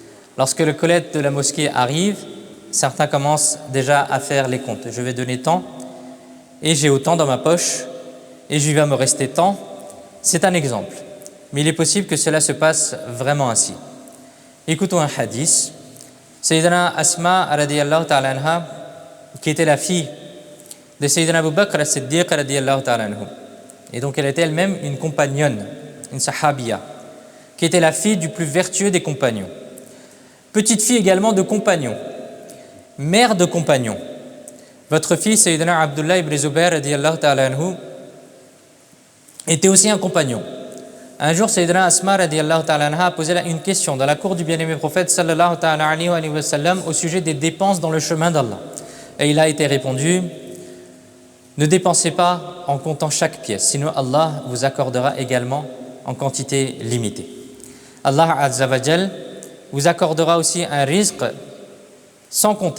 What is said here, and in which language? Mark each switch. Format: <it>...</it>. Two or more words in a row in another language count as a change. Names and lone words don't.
<fr>Lorsque le collecte de la mosquée arrive, certains commencent déjà à faire les comptes. Je vais donner tant et j'ai autant dans ma poche et il va me rester tant. C'est un exemple. Mais il est possible que cela se passe vraiment ainsi. Écoutons un hadith. Sayyidina Asma</fr> <ar>رضي الله تعالى عنها,</ar> <fr>qui était la fille de Sayyidina Abu Bakr as-Siddiq</fr> <ar>رضي الله تعالى عنه.</ar> <fr>Et donc elle était elle-même une compagnonne, une sahabiya, qui était la fille du plus vertueux des compagnons. Petite fille également de compagnons, mère de compagnons. Votre fils Sayyidina Abdullah ibn Zubair</fr> <ar>رضي الله تعالى عنه</ar> <fr>était aussi un compagnon. Un jour, Sayyidina Asma</fr> <ar>رضي الله تعالى عنها</ar> <fr>a posé une question dans la cour du bien-aimé prophète</fr> <ar>صلى الله تعالى عليه وسلم</ar> <fr>au sujet des dépenses dans le chemin d'Allah. Et il a été répondu: ne dépensez pas en comptant chaque pièce, sinon Allah vous accordera également en quantité limitée. Allah</fr> <ar>عز وجل</ar> <fr>vous accordera aussi un rizq sans compter.</fr>